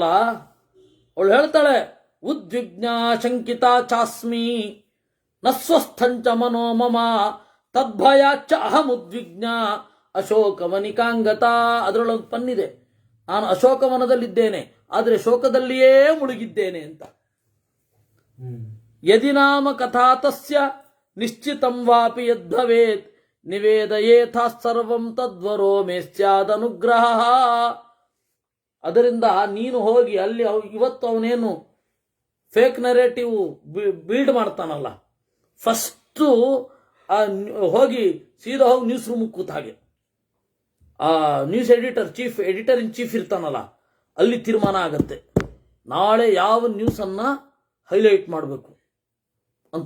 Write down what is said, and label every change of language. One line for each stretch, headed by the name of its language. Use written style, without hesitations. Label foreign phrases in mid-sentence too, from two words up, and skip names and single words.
Kannada: ಅವಳು ಹೇಳ್ತಾಳೆ,
Sanskrit: ಉದ್ವಿಗ್ನ ಶಂಕಿತ ಚಾಸ್ಮಿ ನ ಸ್ವಸ್ಥಂಚ ಮನೋಮಮ ತದ್ಭಯಾಚ್ಚ ಅಹಮುದ್ವಿಗ್ನ ಅಶೋಕವನಿಕಾಂಗತ.
Kannada: ಅದರೊಳಗೆ ಪನ್ನಿದೆ, ನಾನು ಅಶೋಕವನದಲ್ಲಿದ್ದೇನೆ ಆದರೆ ಶೋಕದಲ್ಲಿಯೇ ಮುಳುಗಿದ್ದೇನೆ ಅಂತ.
Sanskrit: ಯದಿ ನಾಮ ಕಥಾ ತಸ್ಯ ನಿಶ್ಚಿತಂ ವಾಪಿ ಯದ್ಭವೇತ್ ನಿವೇದಯೇಥಾ ಸರ್ವಂ ತದ್ವರೋ ಮೇ ಸ್ಯಾದನುಗ್ರಹ.
Kannada: ಅದರಿಂದ ನೀನು ಹೋಗಿ ಅಲ್ಲಿ ಇವತ್ತು ಅವನೇನು
English: fake narrative build
Kannada: ಮಾಡ್ತಾನಲ್ಲ, ಫಸ್ಟು ಹೋಗಿ ಸೀದಾ ಹೋಗಿ
English: news room
Kannada: ಕೂತ ಹಾಗೆ ಆ
English: news editor editor in chief
Kannada: ಇರ್ತಾನಲ್ಲ, ಅಲ್ಲಿ ತೀರ್ಮಾನ ಆಗತ್ತೆ ನಾಳೆ ಯಾವ ನ್ಯೂಸನ್ನು ಹೈಲೈಟ್ ಮಾಡಬೇಕು ಅಂತ.